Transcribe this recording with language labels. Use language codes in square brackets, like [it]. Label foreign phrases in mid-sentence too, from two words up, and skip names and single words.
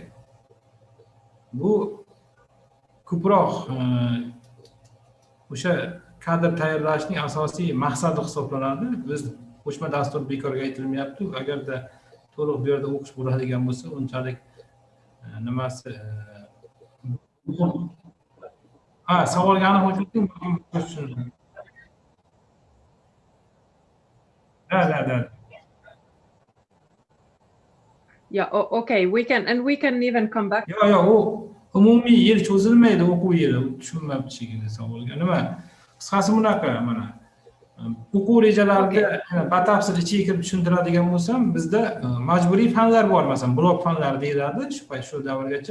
[uz] Bu ko'proq o'sha kadr tayyorlashning asosiy maqsadi hisoblanadi. Biz qo'shma dastur bekorga aytilmayapti. Agarda to'liq bu yerda o'qish bo'ladigan bo'lsa, unchalik nimasi savolga aniq o'tdim. [en] Yeah, okay, we can even come back. [uz] Yo'q, u umumiy yil cho'zilmaydi, o'quv yili. Tushunmabdi shekilli savolga. Nima? Qisqasi bunaqa, mana o'quv rejalarida batafsil ichiga kirib tushuntiradigan bo'lsam, bizda majburiy fanlar bor, masalan, blok fanlari deyiladi, shu davrgacha.